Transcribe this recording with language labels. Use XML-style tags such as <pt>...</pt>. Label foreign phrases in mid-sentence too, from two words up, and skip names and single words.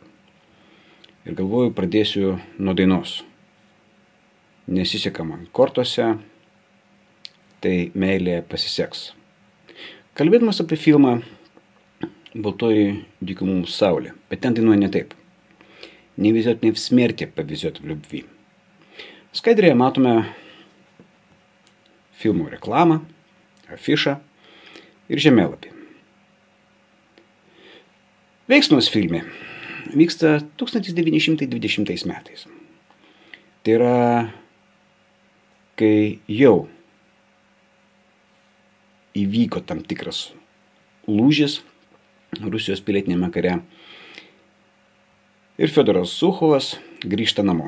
<lt>Ir galvoju, pradėsiu nuo dainos. Nesiseka man kortose, tai meilė pasiseks. Kalbėdamas apie filmą «Baltoji dykumų saulė», bet ten dainuoja ne taip.</lt> <ru>«Не везет мне в смерти, повезет в любви».</ru> <lt>Skaidrėje matome filmo reklamą, afišą ir žemėlapį. Veiksmas filme vyksta 1920 metais. Tai yra, kai jau įvyko tam tikras lūžis Rusijos pilietinėme kare ir Fiodoras Suchovas grįžta namo.</lt>